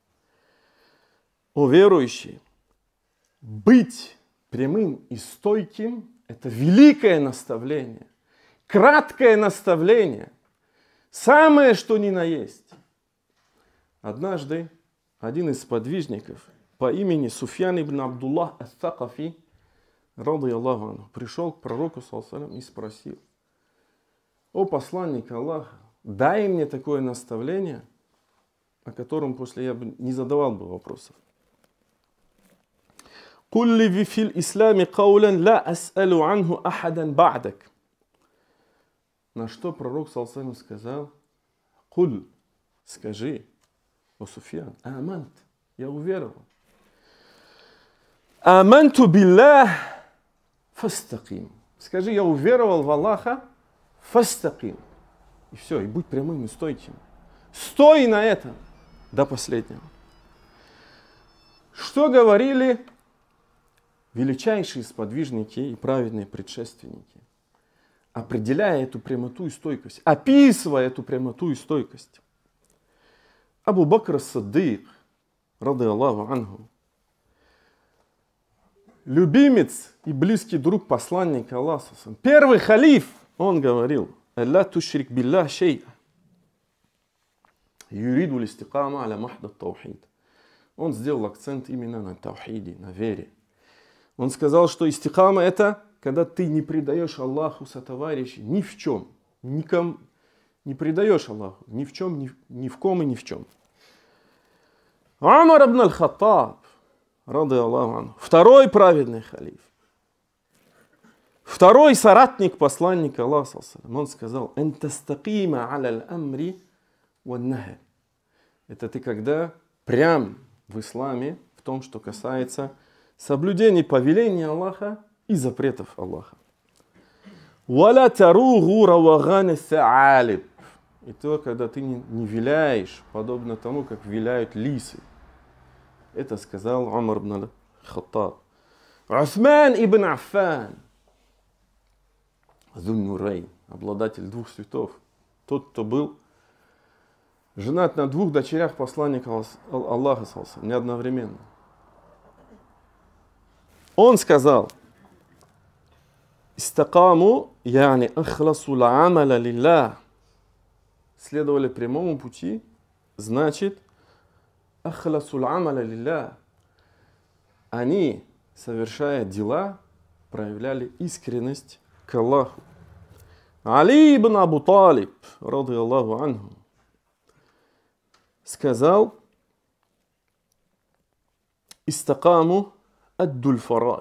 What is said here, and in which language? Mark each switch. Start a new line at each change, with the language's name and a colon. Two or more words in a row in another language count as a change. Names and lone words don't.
Russian: О верующие, быть прямым и стойким — это великое наставление, краткое наставление, самое что ни на есть. Однажды один из сподвижников по имени Суфьян ибн Абдуллах ас-Сакафи,
Arabic: رضي الله عنه,
Russian: пришел к пророку
Arabic: صلى الله عليه وسلم
Russian: и спросил: «О посланник Аллаха, дай мне такое наставление, о котором после я бы не задавал бы вопросов.
Arabic: قل لي في الإسلام قولا لا أسأل عنه أحدا بعدك».
Russian: На что пророк
Arabic: صلى الله عليه وسلم
Russian: сказал: «Куль, скажи, о Суфьян, амант, я уверовал.
Arabic: آمنت بالله فاستقم».
Russian: Скажи, я уверовал в Аллаха, фастаким. И все, и будь прямым и стойким. Стой на этом до последнего. Что говорили величайшие сподвижники и праведные предшественники, определяя эту прямоту и стойкость, описывая эту прямоту и стойкость? Абу Бакр ас-Сиддик,
Arabic: رضي الله عنه,
Russian: любимец и близкий друг посланника Аллаха, первый халиф, он говорил:
Arabic: «لا تشرك بالله شيئا، يريد الاستقامة على محض التوحيد».
Russian: Он сделал акцент именно на таухиде, на вере. Он сказал, что истикама — это когда ты не предаешь Аллаху сотоварищей ни в чем, никому не предаешь Аллаху ни в чем, ни в ком и ни в чем. Умар ибн аль-Хаттаб,
Arabic: رضي الله عنه,
Russian: второй праведный халиф, второй соратник посланника Аллаха, он сказал:
Arabic: «أن تستقيم على الأمر والنهي».
Russian: Это ты когда прям в исламе в том, что касается соблюдения повелений Аллаха и запретов Аллаха.
Arabic: «ولا تروغ روغان الثعالب».
Russian: И то, когда ты не виляешь, подобно тому, как виляют лисы. Это сказал Умар ибн аль-Хаттаб. Усман ибн Аффан, Зун-Нурейн, обладатель двух цветов, тот, кто был женат на двух дочерях посланника Аллаха, не одновременно. Он сказал:
Arabic: «استقاموا، يعني أخلصوا العمل لله».
Russian: Следовали прямому пути, значит,
Arabic: أخلصوا العمل لله.
Russian: Они, совершая дела, проявляли искренность к Аллаху. Али ибн Абу Талиб,
Arabic: رضي الله عنه, сказал: «استقاموا أدوا الفرائض».